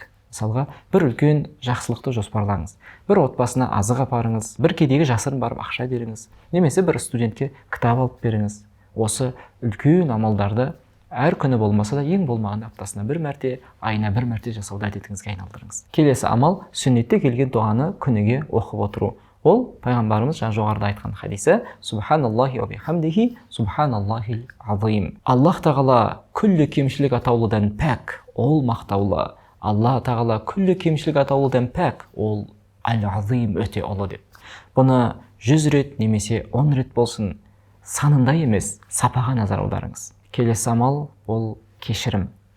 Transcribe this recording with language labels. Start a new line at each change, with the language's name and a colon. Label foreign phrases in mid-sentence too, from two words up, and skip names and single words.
Kazakh: Мысалға, бір үлкен жақсылықты жоспарлаңыз. Бір отбасына азық апарыңыз, бір кедейге жасырын барып ақша беріңіз, немесе бір студентке кітап алып беріңіз. Осы үлкен амалдарды әр күні болмаса да ең болмағанда аптасына 1 мәрте, айына 1 мәрте жасауды әдетіңізге айналдырыңыз. Келесі амал сүннетте келген дұғаны күніге оқып отыру. Ол пайғамбарымыз жаңа жоғарыда айтқан хадисі:
Arabic: سبحان الله وبحمده، سبحان الله العظيم.
Kazakh: Аллах Тағала күллі кемшілік атаулыдан пәк, ол мақтаулы. Алла Тағала күллі кемшілік атаулыдан пәк, ол әл-Азим, өте ұлы деп. Бұны 100 рет немесе 10 рет болсын, санында емес, сапаға назар аударыңыз. Келесі амал ол кешірім.